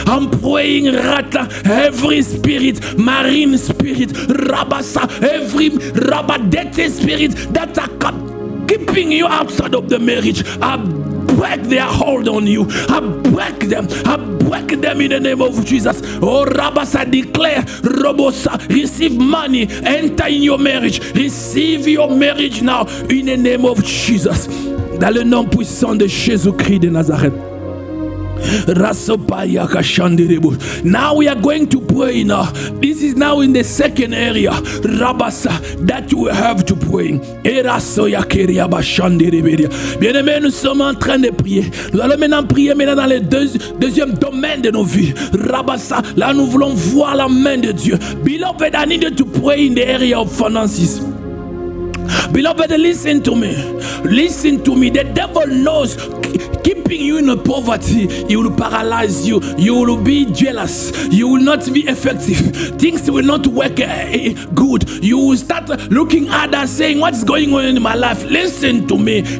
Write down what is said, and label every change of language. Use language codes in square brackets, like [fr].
[en] I'm praying right now. Every spirit, marine spirit, Rabasa, every Rabadete spirit that are keeping you outside of the marriage, I break their hold on you. I break them in the name of Jesus. Oh Rabasa, declare, Robosa, receive money, enter in your marriage, receive your marriage now in the name of Jesus. [fr] Dans le nom puissant de Jésus-Christ de Nazareth. [en] Now we are going to pray now. This is now in the second area, Rabasa, that you have to pray. [fr] Bien-aimés, nous sommes en train de prier. Nous allons maintenant prier dans le deuxième domaine de nos vies. Rabasa, là nous voulons voir la main de Dieu. [en] Beloved, I need you to pray in the area of finances. Beloved, listen to me. Listen to me. The devil knows keeping you in poverty, he will paralyze you. You will be jealous. You will not be effective. Things will not work good. You will start looking at us saying, what's going on in my life? Listen to me.